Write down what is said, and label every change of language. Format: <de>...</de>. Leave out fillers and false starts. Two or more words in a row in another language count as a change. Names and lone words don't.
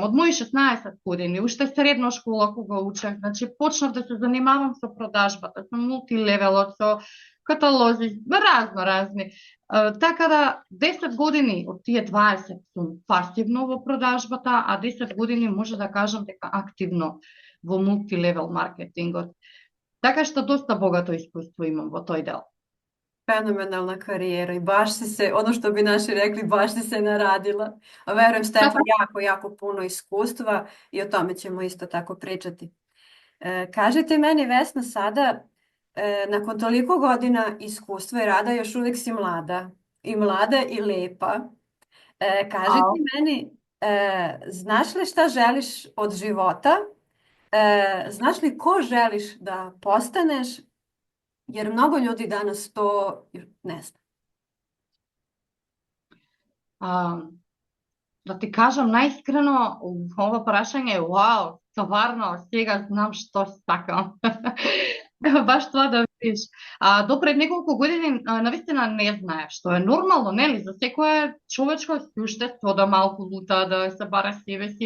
<mk>Од мои 16 години, уште средна школа кога учев, значи почнав да се занимавам со продажбата, со мултилевелот, со каталози, разни. Така да 10 години од тие 20 сум пасивно во продажбата, а 10 години може да кажам дека активно во мултилевел маркетингот. Така што доста богато искуство имам во тој дел.</mk> <sr>Fenomenalna karijera i baš si se, ono što bi naši rekli, baš si se naradila. A verujem Stefan jako puno iskustva i o tome ćemo isto tako pričati. Kažite meni, Vesna, sada, nakon toliko godina iskustva i rada, još uvijek si mlada i lepa. Kaži ti meni, znaš li šta želiš od života? Znaš li ko želiš da postaneš? Jer mnogo ljudi danas to ne zna.</sr> <mk>Да ти кажам најискрено, ова прашање е вау, стварно, сега знам што сакам. Баш тоа да видиш. До пред неколку години навистина не знаев, што е нормално, нели, за секое човечко суштество да малку лута, да се бара себе си.</mk>